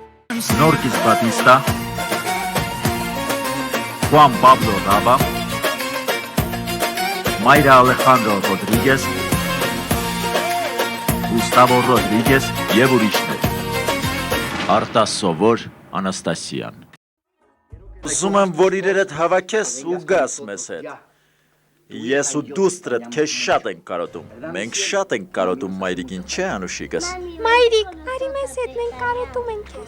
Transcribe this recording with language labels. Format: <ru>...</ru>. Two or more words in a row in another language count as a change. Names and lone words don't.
<hy>Norquis Batista, Juan Pablo Raba, Mayra Alejandro Rodríguez, Gustavo Rodríguez եւ ուրիշներ։ Արտասովոր Անաստասյան։ Ուզում եմ, որ իրեր հետ հավաքես ու գաս մեզ հետ։ Ես ու դուստրդ քեզ շատ ենք կարոտում։ Մենք շատ ենք կարոտում մայրիկին, չէ՞ Անուշիկս։ Մայրիկ, արի մեզ հետ, մենք կարոտում ենք քեզ։</hy>